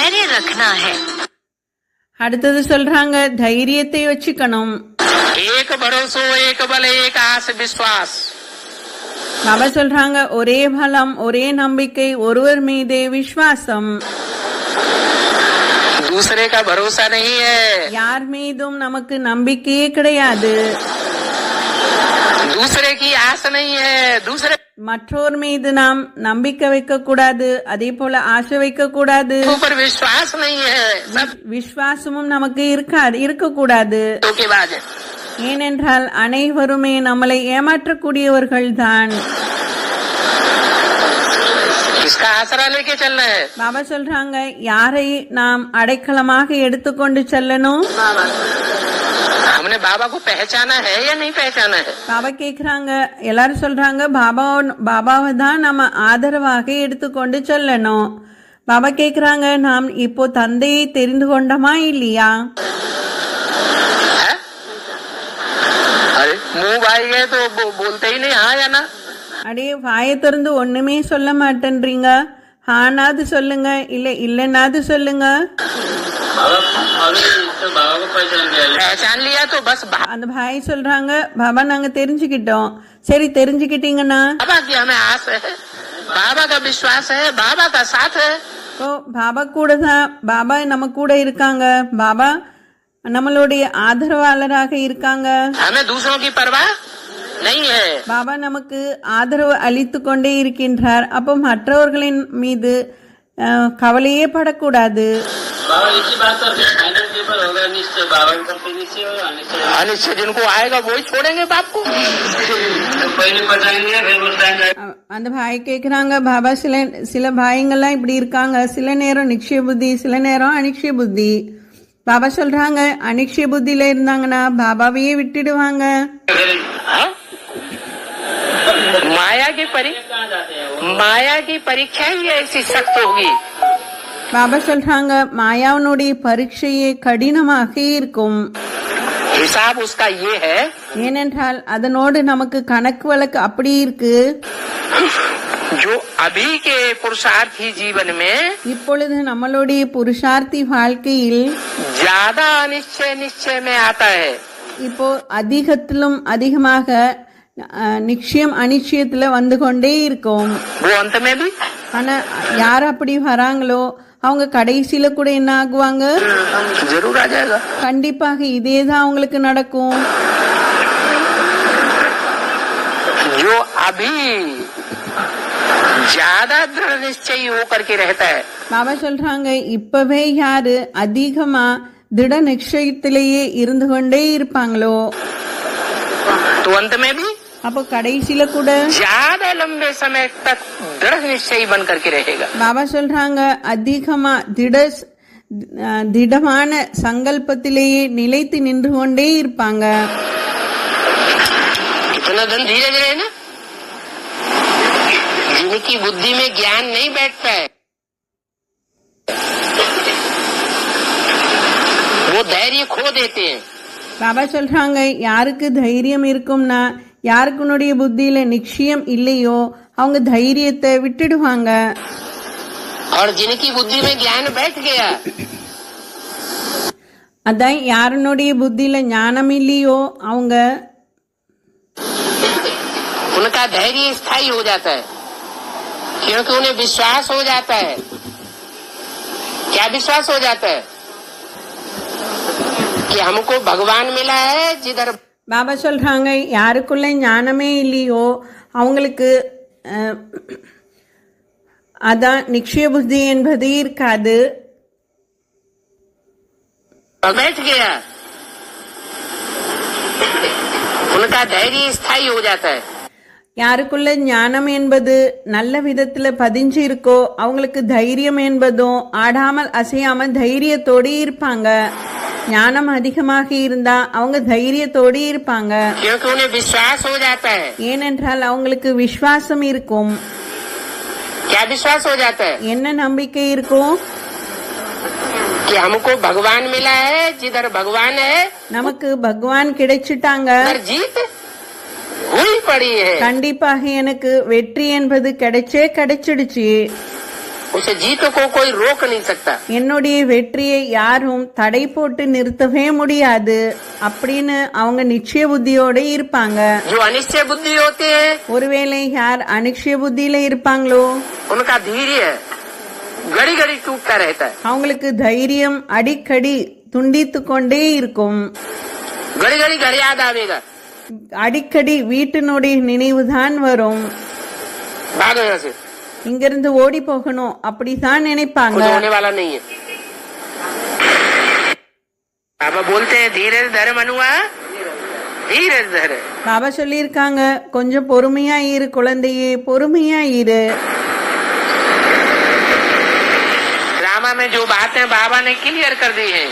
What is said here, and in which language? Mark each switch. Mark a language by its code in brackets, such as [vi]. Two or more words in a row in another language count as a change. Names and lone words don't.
[hi] रखना है. [ta] அடுத்தது சொல்றாங்க தைரியத்தை வச்சுக்கணும். [hi] एक भरोसो एक बल एक आस विश्वास. [ta] பாபா சொல்றாங்க ஒரே பலம் ஒரே நம்பிக்கை ஒருவர் மீதே விசுவாசம். [hi] दूसरे का भरोसा नहीं है. [ta] யார் மீதும் நமக்கு நம்பிக்கையே கிடையாது. [hi] दूसरे की आस नहीं है. दूसरे [ta] மற்றோர் மீது நாம் நம்பிக்கை வைக்க கூடாது, அதே போல ஆசை வைக்க கூடாது. [hi] ऊपर विश्वास नहीं है. [ta] விசுவாசமும் நமக்கு இருக்கக்கூடாது. [hi] धोखेबाज है. [ta] ஏனென்றால் அனைவருமே நம்மளை ஏமாற்றக்கூடியவர்கள் தான். [hi] इसका आसरा लेके चलना है. [ta] பாபா சொல்றாங்க யாரை நாம் அடைக்கலமாக எடுத்துக்கொண்டு செல்லணும். [hi] हमने बाबा को पहचाना है या नहीं पहचाना है. [ta] பாபா கேக்குறாங்க, எல்லாரும் சொல்றாங்க பாபாவை தான் நம்ம ஆதரவாக எடுத்துக்கொண்டு செல்லணும். பாபா கேக்குறாங்க நாம் இப்போ தந்தையை தெரிந்து கொண்டோமா இல்லையா. [hi] अरे मुंह भाई गए तो बोलते ही नहीं हाँ या ना. [ta] அடே வாயை திறந்து ஒண்ணுமே சொல்ல மாட்டேன்றீங்க, ஆனாது சொல்லுங்க, இல்ல இல்லன்னாது சொல்லுங்க. [hi] पहचान लिया तो बस. [ta] அந்த பாய் சொல்றாங்க பாபா நாங்க தெரிஞ்சுக்கிட்டோம். சரி தெரிஞ்சுக்கிட்டீங்கன்னா [hi] बाबा की हमें आस है, बाबा का विश्वास है, बाबा का साथ है. [ta] ஓ பாபா கூட தான், பாபா நம்ம கூட இருக்காங்க, பாபா நம்மளுடைய ஆதரவாளராக இருக்காங்க. [hi] हमें दूसरों की परवाह नहीं है. [ta] பாபா நமக்கு ஆதரவு அளித்து கொண்டே இருக்கின்றார். அப்போ மற்றவர்களின் மீது கவலையே படக்கூடாது. [hi] अनिश्चय जिनको आएगा वही छोड़ेंगे बाप को. [ta] அந்த பாய் கேக்குறாங்க பாபா சில பாய்ங்கெல்லாம் இப்படி இருக்காங்க, சில நேரம் நிச்சய புத்தி சில நேரம் அனிச்சய புத்தி. பாபா சொல்றாங்க அனிச்சய புத்தியில இருந்தாங்கன்னா பாபாவையே விட்டுடுவாங்க. [hi] माया की परीक्षा ही ऐसी सख्त होगी. [ta] பாபா சொல்றாங்க மாயாவனுடைய பரீட்சையே கடினமாக இருக்கும். [hi] हिसाब उसका ये है. [ta] ஏனென்றால் அதனோடு நமக்கு கணக்கு வழக்கு அப்படி இருக்கு. [hi] जो अभी के पुरुषार्थी जीवन में [ta] இப்பொழுது நம்மளுடைய புருஷார்த்தி வாழ்க்கையில் [hi] ज्यादा अनिश्चय निश्चय में आता है. [ta] இப்போ அதிகத்திலும் அதிகமாக நிச்சயம் அனிச்சயத்துல வந்து கொண்டே இருக்கும். [hi] वो अंत में भी. [ta] ஆனா யார் அப்படி வராங்களோ அவங்க கடைசியில கூட என்ன ஆகுவாங்க, [hi] जरूर आ जाएगा. [ta] கண்டிப்பாக இதேதான் அவங்களுக்கு நடக்கும். [hi] जो अभी ज्यादा दृढ़ निश्चयी होकर के रहता है. [ta] பாபா சொல்றாங்க இப்பவே யாரு அதிகமா திட நிச்சயத்திலேயே இருந்து கொண்டே இருப்பாங்களோ [hi] तो अंत में भी [ta] அப்போ கடைசியில கூட [hi] ज्यादा लंबे समय तक दृढ़ निश्चयी बन करके रहेगा. [ta] பாபா சொல்றாங்க அதிகமா திடமான சங்கல்பத்திலேயே நிலைத்து நின்று கொண்டே இருப்பாங்க. [hi] इतना धन धीरज रहे ना, जिनकी बुद्धि में ज्ञान नहीं बैठता है वो धैर्य खो देते हैं. [ta] பாபா சொல்றாங்க யாருக்கு தைரியம் இருக்கும்னா யாருக்குனுடைய புத்தியில நிச்சயம் இல்லையோ அவங்க தைரியத்தை விட்டுடுவாங்க. [hi] और जिनकी बुद्धि में ज्ञान बैठ गया [ta] அதான் யாருனுடைய புத்தியில ஞானம் இல்லையோ அவங்க [hi] उनका धैर्य स्थायी हो जाता है, क्योंकि उन्हें विश्वास हो जाता है. क्या विश्वास हो जाता है कि हमको भगवान मिला है. जिधर [ta] பாபா சொல்றாங்க யாருக்குள்ள ஞானமே இல்லையோ அவங்களுக்கு அதான் நிச்சய புத்தி என்பது இருக்காது. [hi] बैठ गया उनका धैर्य स्थायी हो जाता है. [ta] யாருக்குள்ள ஞானம் என்பது நல்ல விதத்துல பதிஞ்சு இருக்கோ அவங்களுக்கு தைரியம் என்பதும் ஆடாமல் அசையாமல் தைரியத்தோடு இருப்பாங்க. ஞானம் அதிகமாக இருந்தா அவங்க தைரியத்தோடு இருப்பாங்க. [hi] क्योंकि उन्हें विश्वास हो जाता है. [ta] ஏனென்றால் அவங்களுக்கு விசுவாசம் இருக்கும். [hi] क्या विश्वास हो जाता है? [ta] என்ன நம்பிக்கை இருக்கும் [hi] कि हमको भगवान मिला है. जिधर भगवान है [ta] நமக்கு பகவான் கிடைச்சிட்டாங்க, [hi] उधर जीत हुई पड़ी है. [ta] கண்டிப்பாக எனக்கு வெற்றி என்பது கிடைச்சிடுச்சு. [hi] उसे जीत को कोई रोक नहीं सकता। [ta] என்னுடைய வெற்றியை யாரும் தடை போட்டு நிறுத்தவே முடியாது அப்படின்னு அவங்க நிச்சய புத்தியோட இருப்பாங்க. [hi] जो अनिश्चय बुद्धि होते हैं, [ta] ஒருவேளை யார் அனிச்சய புத்தியில இருப்பாங்களோ [hi] उनका धैर्य घड़ी घड़ी टूटता रहता है। [ta] அவங்களுக்கு தைரியம் அடிக்கடி துண்டித்து கொண்டே இருக்கும். [hi] घड़ी घड़ी घर याद आवेगा, [ta] அடிக்கடி வீட்டினுடைய நினைவுதான் வரும். [hi] भागो यहाँ से, [ta] இங்கிருந்து ஓடி போகணும் அப்படிதான் நினைப்பாங்க. [hi] कुछ होने वाला नहीं है। बाबा बोलते हैं धीरज धर मनुआ, धीरज धर। [ta] பாபா சொல்லியிருக்காங்க, கொஞ்சம் பொறுமையா இரு குழந்தையே, பொறுமையா இரு. [hi] ड्रामा में जो बातें बाबा ने क्लियर कर दी है,